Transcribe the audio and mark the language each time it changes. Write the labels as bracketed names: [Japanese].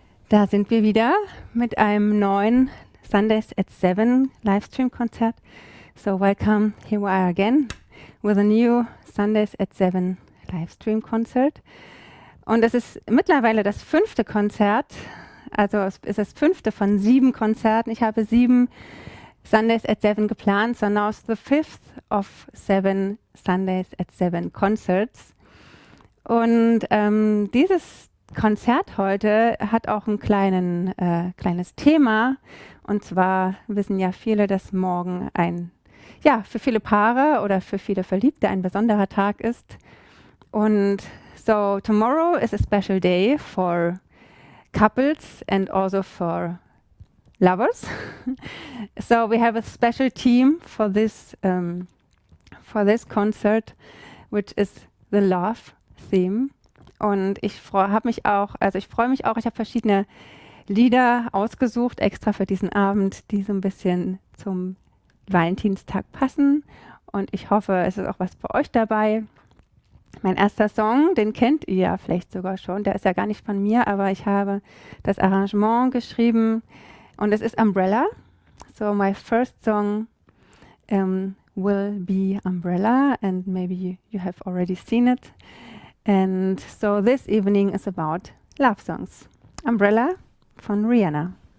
[German] Da sind wir wieder mit einem neuen Sundays at 7 Livestream-Konzert. [English] So, welcome, here we are again with a new Sundays at 7 Livestream-Concert. [German] Und es ist mittlerweile das 5. Konzert, also es ist das 5. von 7 Konzerten. Ich habe 7 Sundays at 7 geplant, [English] so now it's the 5th of 7 Sundays at 7 Concerts. [German] Und dieses Konzert heute hat auch ein kleines Thema. Und zwar wissen ja viele, dass morgen für viele Paare oder für viele Verliebte ein besonderer Tag ist. [English] Und so tomorrow is a special day for couples and also for lovers. So we have a special theme for this concert, which is the love theme. [German] Und ich freue mich auch, ich habe verschiedene Lieder ausgesucht, extra für diesen Abend, die so ein bisschen zum Valentinstag passen. Und ich hoffe, es ist auch was für euch dabei. Mein erster Song, den kennt ihr ja vielleicht sogar schon, der ist ja gar nicht von mir, aber ich habe das Arrangement geschrieben und es ist Umbrella. [English] So my first song will be Umbrella, and maybe you have already seen it. And so this evening is about love songs. [German] Umbrella von Rihanna.